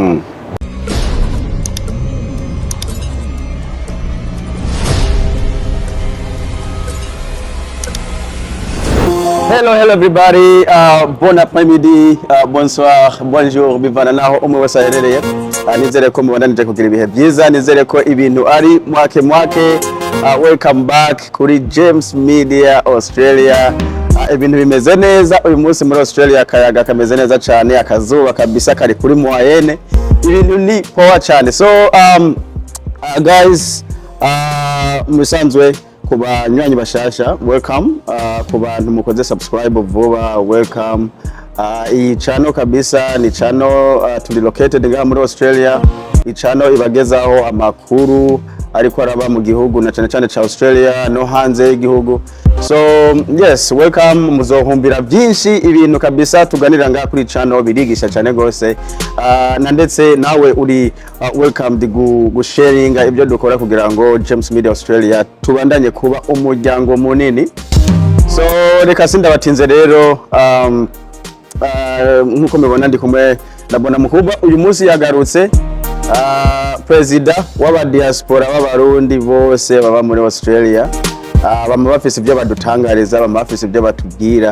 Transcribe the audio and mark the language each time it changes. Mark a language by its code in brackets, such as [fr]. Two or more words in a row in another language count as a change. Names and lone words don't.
[en] Hello everybody, [fr] bon après-midi, bonsoir, bonjour, [rn] bivana naho umwe wese aherereye. Nizere ko mubandanije kugira ibihe byiza, nizere ko ibintu ari mwake. [en] Welcome back [rn] kuri James Media Australia. Ibintu bimeze neza uyu munsi muri Australia, akayaga kameze neza cyane, akazuba kabisa kari kuri moyenne, ibintu ni power cyane. [en] So guys, [rn] musanzwe ku banywanyi bashasha welcome, ku bantu mukoze subscribe vuba welcome. Iyi channel kabisa ni channel turi located ngaha muri Australia, iyi channel ibagezaho amakuru ariko araba mu gihugu na cyane cha Australia no hanze y'igihugu. [en] So yes, welcome, [rn] muzohumbira byinshi ibintu kabisa tuganira ngaha kuri channel birigisha cyane gose, na ndetse nawe uri welcome gusharing ibyo dukora kugira ngo James Media Australia tubandanye kuba umuryango munini. So reka sindabatinze rero, nkuko mubona ndi kumwe nabona mukubwa uyu munsi yagarutse, president w'aba diaspora b'abarundi bose baba muri Australia, bama bafise ibyo badutangariza, bama bafise ibyo batubwira.